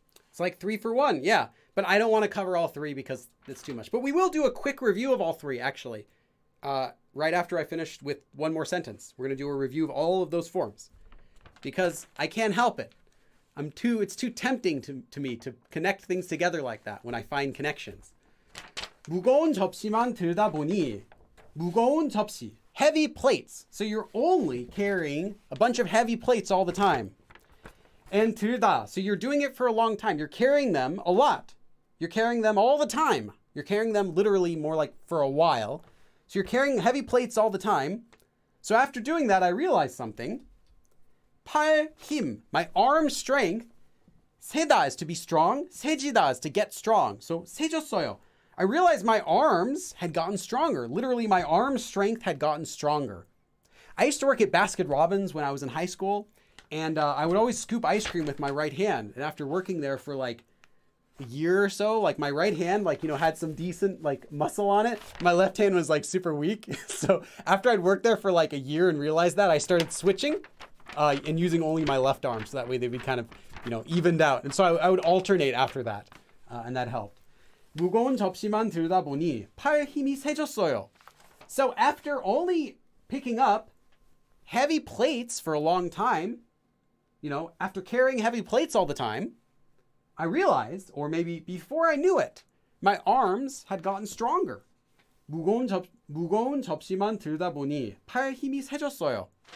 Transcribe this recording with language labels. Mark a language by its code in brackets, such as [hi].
[en] It's like 3 for 1. Yeah, but I don't want to cover all 3 because it's too much. But we will do a quick review of all 3, actually, right after I finished with one more sentence. We're going to do a review of all of those forms because I can't help it. It's too tempting to me to connect things together like that when I find connections. [ko] 무거운 접시만 들다 보니 무거운 접시, [en] heavy plates. So you're only carrying a bunch of heavy plates all the time. And 들다, so you're doing it for a long time. You're carrying them a lot. You're carrying them all the time. You're carrying them literally more like for a while. So you're carrying heavy plates all the time. So after doing that, I realized something. 팔 힘, my arm strength. 세다 is to be strong. 세지다 is to get strong. So 세졌어요. I realized my arms had gotten stronger. Literally, my arm strength had gotten stronger. I used to work at Baskin Robbins when I was in high school, and I would always scoop ice cream with my right hand. And after working there for like a year or so, like my right hand, like, you know, had some decent like muscle on it. My left hand was like super weak. So after I'd worked there for like a year and realized that, I started switching and using only my left arm. So that way they'd be kind of, you know, evened out. And so I would alternate after that, and that helped. [ko] 무거운 접시만 들다 보니 팔 힘이 세졌어요. [en] So after only picking up heavy plates for a long time, you know, after carrying heavy plates all the time, I realized, or maybe before I knew it, my arms had gotten stronger. [ko] 무거운 접시만 들다 보니 팔 힘이 세졌어요.